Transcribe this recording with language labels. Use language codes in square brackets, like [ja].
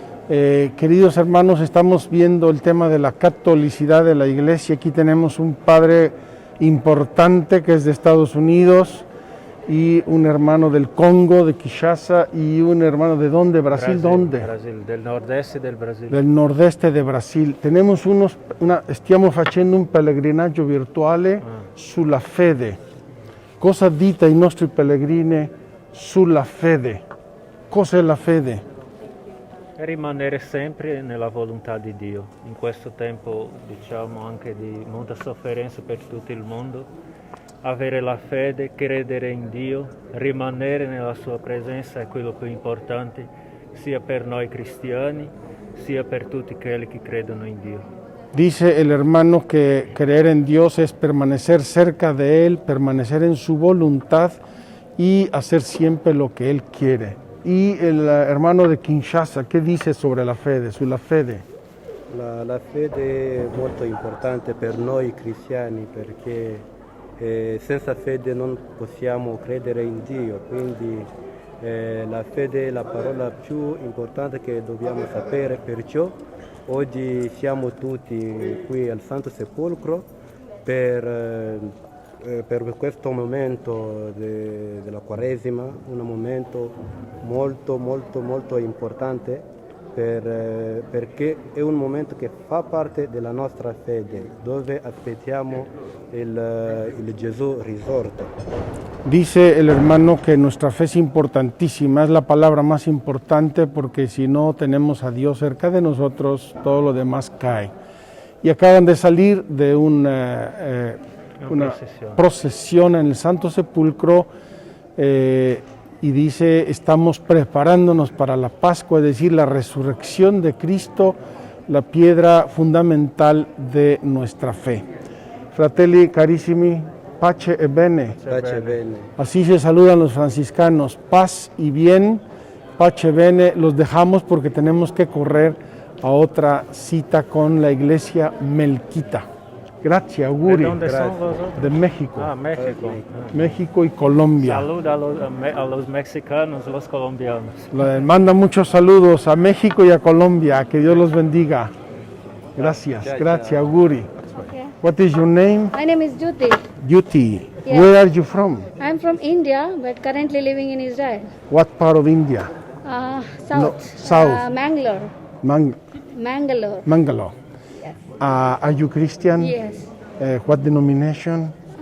[es] Queridos hermanos, estamos viendo el tema de la catolicidad de la iglesia. Aquí tenemos un padre importante que es de Estados Unidos y un hermano del Congo, de Kinshasa, y un hermano de dónde, Brasil, ¿dónde? Brasil, del nordeste del Brasil. Del nordeste de Brasil. Tenemos [it] stiamo facendo un pellegrinaggio virtuale sulla fede. Cosa dite ai nostri pellegrini sulla fede? Cos'è la fede? Rimanere sempre nella volontà di Dio. In questo tempo, diciamo, anche di molta sofferenza per tutto il mondo, avere la fede, credere in Dio, rimanere nella sua presenza è quello più importante, sia per noi cristiani, sia per tutti quelli che credono in Dio. [es] Dice el hermano que creer en Dios es permanecer cerca de Él, permanecer en su voluntad y hacer siempre lo que Él quiere. Y el hermano de Kinshasa, ¿qué dice sobre la fede, [it] sulla fede? La fede è molto importante per noi cristiani perché senza fede non possiamo credere in Dio, quindi la fede è la parola più importante che dobbiamo sapere, perciò oggi siamo tutti qui al Santo Sepolcro per questo momento della Quaresima, un momento molto importante perché è un momento che fa parte della nostra fede, dove aspettiamo il Gesù risorto. [es] Dice el hermano que nuestra fe es importantísima, es la palabra más importante porque si no tenemos a Dios cerca de nosotros, todo lo demás cae. Y acaban de salir de una procesión en el Santo Sepulcro y dice, estamos preparándonos para la Pascua, es decir, la resurrección de Cristo, la piedra fundamental de nuestra fe. [it] Fratelli carissimi, pace e bene. Pace bene. [es] Así se saludan los franciscanos, paz y bien, [it] pace bene. [es] Los dejamos porque tenemos que correr a otra cita con la iglesia melquita. Gracias, [it] auguri. [es] ¿De dónde son vosotros? De México. Ah, México. México y Colombia. Salud a los mexicanos, los colombianos. Le manda muchos saludos a México y a Colombia. Que Dios los bendiga. Gracias, gracias, [it] auguri. [en] Okay. What is your name? My name is Jyoti. Yuti. Yeah. Where are you from? I'm from India, but currently living in Israel. What part of India? South. south. Mangalore. Mangalore. Mangalore. Yes. Are you Christian? Yes. What denomination?